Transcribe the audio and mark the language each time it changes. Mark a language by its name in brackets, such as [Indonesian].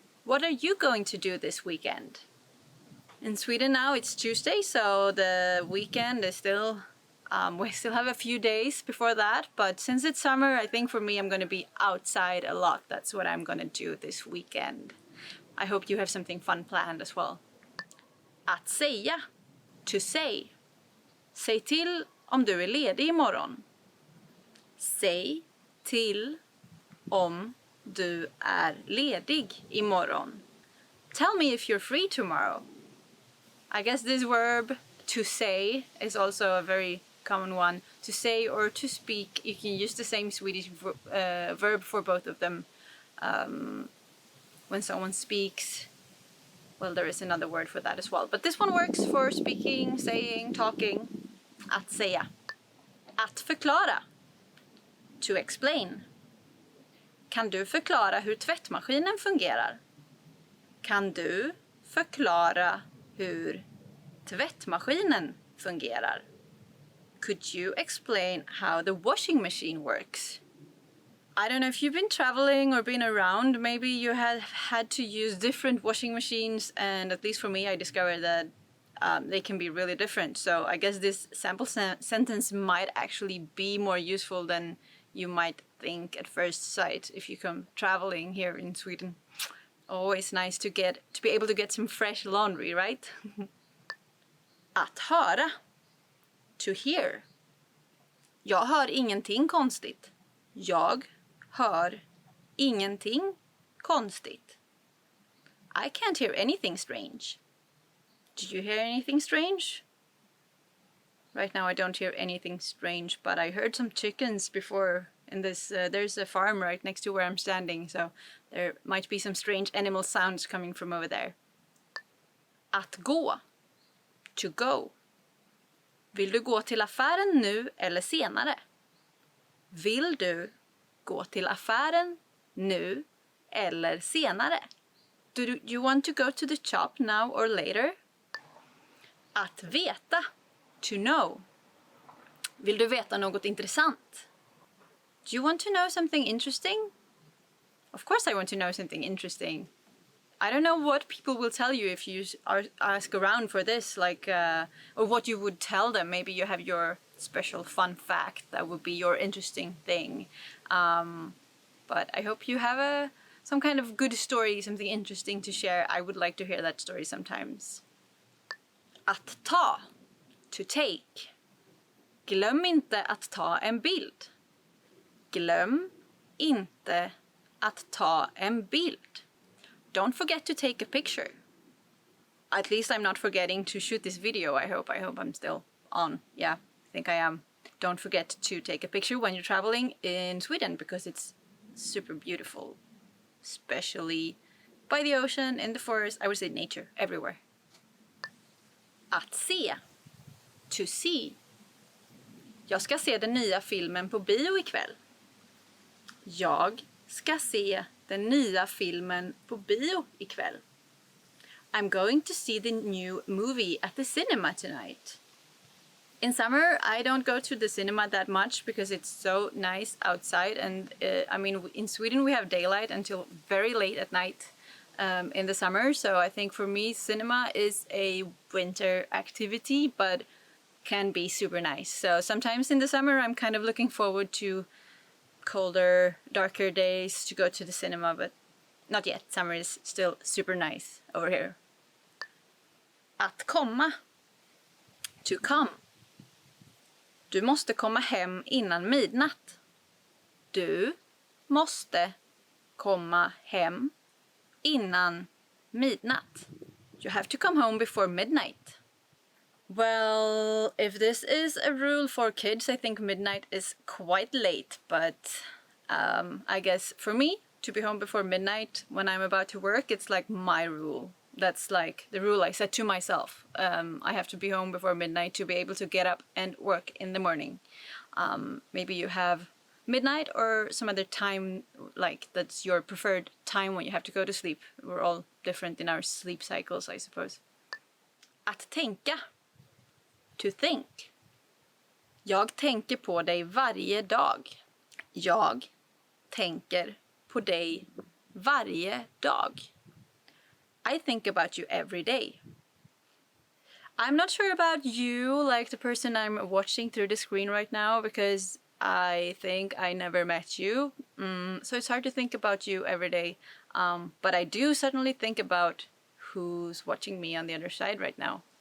[English] What are you going to do this weekend? In Sweden now it's Tuesday, so the weekend is still, we still have a few days before that, but since it's summer, I think for me I'm going to be outside a lot. That's what I'm going to do this weekend. I hope you have something fun planned as well. [Swedish] Att säga. [English] To say. [Swedish] Säg till om du är ledig imorgon. Säg till om du är ledig imorgon. [English] Tell me if you're free tomorrow. I guess this verb to say is also a very common one. To say or to speak, you can use the same Swedish verb for both of them. When someone speaks, well, there is another word for that as well. But this one works for speaking, saying, talking. [Swedish] Att säga. Att förklara. [English] To explain. [Swedish] Kan du förklara hur tvättmaskinen fungerar? Kan du förklara hur tvättmaskinen fungerar? [English] Could you explain how the washing machine works? I don't know if you've been traveling or been around, maybe you have had to use different washing machines, and at least for me I discovered that they can be really different. So I guess this sample sentence might actually be more useful than you might think at first sight if you come traveling here in Sweden. Always nice to be able to get some fresh laundry, right? [Swedish] Att höra. [English] To hear. [Swedish] Jag hör ingenting konstigt. Jag hör ingenting konstigt. [English] I can't hear anything strange. Did you hear anything strange? Right now I don't hear anything strange, but I heard some chickens before in this. There's a farm right next to where I'm standing, so there might be some strange animal sounds coming from over there. [Swedish] Att gå. [English] To go. [Swedish] Vill du gå till affären nu eller senare? Vill du gå till affären nu eller senare? [English] Do you want to go to the shop now or later? [Swedish] Att veta. [English] To know. [Swedish] Vill du veta något intressant? [English] Do you want to know something interesting? Of course I want to know something interesting. I don't know what people will tell you if you ask around for this, like, or what you would tell them. Maybe you have your special fun fact that would be your interesting thing. But I hope you have some kind of good story, something interesting to share. I would like to hear that story sometimes. [Swedish] Att ta. [English] To take. [Swedish] Glöm inte att ta en bild. Glöm inte att ta en bild. [English] Don't forget to take a picture. At least I'm not forgetting to shoot this video, I hope. I hope I'm still on. Yeah, I think I am. Don't forget to take a picture when you're traveling in Sweden because it's super beautiful. Especially by the ocean, in the forest, I would say nature, everywhere. [Swedish] Att se. [English] To see. [Swedish] Jag ska se den nya filmen på bio ikväll. Jag ska se den nya filmen på bio ikväll. [English] I'm going to see the new movie at the cinema tonight. In summer, I don't go to the cinema that much because it's so nice outside. And I mean, in Sweden, we have daylight until very late at night in the summer. So I think for me, cinema is a winter activity, but can be super nice. So sometimes in the summer, I'm kind of looking forward to colder, darker days to go to the cinema, but not yet. Summer is still super nice over here. [Swedish] Att komma. [English] To come. [Swedish] Du måste komma hem innan midnatt. Du måste komma hem innan midnatt. [English] You have to come home before midnight. Well, if this is a rule for kids, I think midnight is quite late, but I guess for me, to be home before midnight when I'm about to work, it's like my rule. That's like the rule I set to myself. I have to be home before midnight to be able to get up and work in the morning. Maybe you have midnight or some other time, like that's your preferred time when you have to go to sleep. We're all different in our sleep cycles, I suppose. [Swedish] Att tänka. [English] To think. [Swedish] Jag tänker på dig varje dag. Jag tänker på dig varje dag. [English] I think about you every day. I'm not sure about you, like the person I'm watching through the screen right now, because I think I never met you. So it's hard to think about you every day. But I do certainly think about who's watching me on the other side right now.